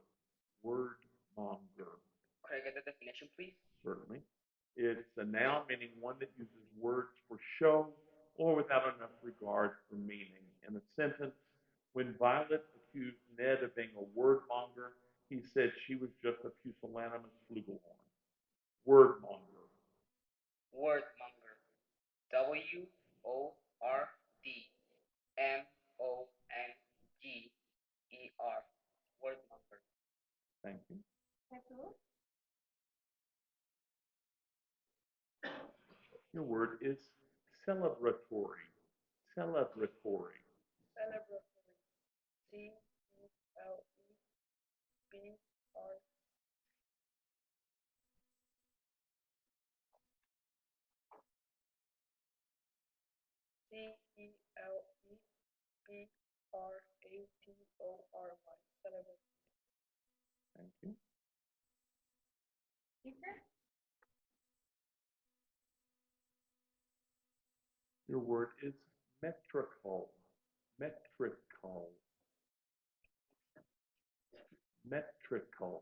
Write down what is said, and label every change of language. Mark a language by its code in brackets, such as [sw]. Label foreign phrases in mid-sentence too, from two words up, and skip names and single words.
[en] Wordmonger. Could I get the definition, please? Certainly. It's a noun meaning one that uses words for show or without enough regard for meaning. In a sentence, when Violet accused Ned of being a wordmonger, he said she was just a pusillanimous flugelhorn. Wordmonger. Wordmonger. Wordmonger. Wordmonger. Thank you. Jesus. Your word is celebratory. Celebratory. Celebratory. C-E-L-E-B-R. C-E-L-E-B-R-A-T-O-R-Y. Celebratory. Thank you. Teacher. Your word is metrical. Metrical. Metrical.